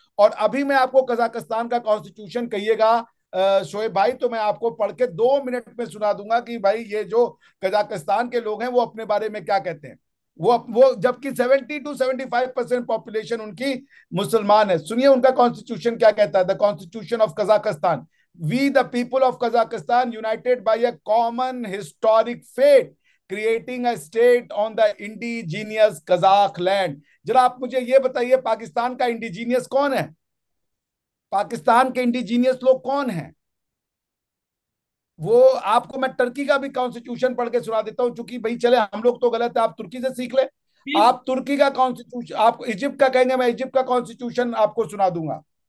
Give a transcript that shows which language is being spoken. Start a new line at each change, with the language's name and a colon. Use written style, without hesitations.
Hindi: और अभी मैं आपको कजाकिस्तान का कॉन्स्टिट्यूशन कहिएगा शोएब भाई, तो मैं आपको पढ़ के 2 मिनट में सुना दूंगा कि भाई ये जो कजाकिस्तान के लोग हैं वो अपने बारे में क्या कहते हैं। वो जबकि 70 to 75% पॉपुलेशन उनकी मुसलमान है। सुनिए उनका कॉन्स्टिट्यूशन क्या कहता है, the constitution of Kazakhstan.
English: We, the people of Kazakhstan, united by a common historic fate, creating a state on the indigenous Kazakh land।
Hindi: जरा आप मुझे ये बताइए, पाकिस्तान का इंडिजीनियस कौन है? पाकिस्तान के इंडिजीनियस लोग कौन हैं? वो आपको मैं टर्की का भी कॉन्स्टिट्यूशन पढ़ के सुना देता हूं, चूंकि भाई चले हम लोग तो गलत है, आप तुर्की से सीख ले। बिल्कुल आप तुर्की का कॉन्स्टिट्यूशन, आप इजिप्ट का कहेंगे, मैं इजिप्ट का कॉन्स्टिट्यूशन आपको सुना दूंगा।